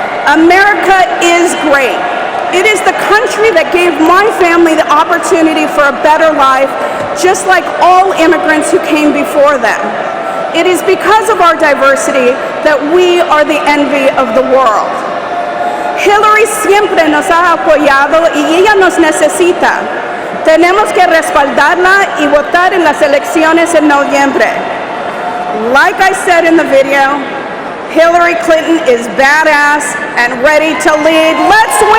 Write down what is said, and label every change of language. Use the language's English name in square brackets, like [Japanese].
[English] America is great. It is the country that gave my family the opportunity for a better life, just like all immigrants who came before them. It is because of our diversity that we are the envy of the world. [Spanish] Hillary siempre nos ha apoyado y ella nos necesita. Tenemos que respaldarla y votar en las elecciones en noviembre. [English] Like I said in the video, Hillary Clinton is badass and ready to lead. Let's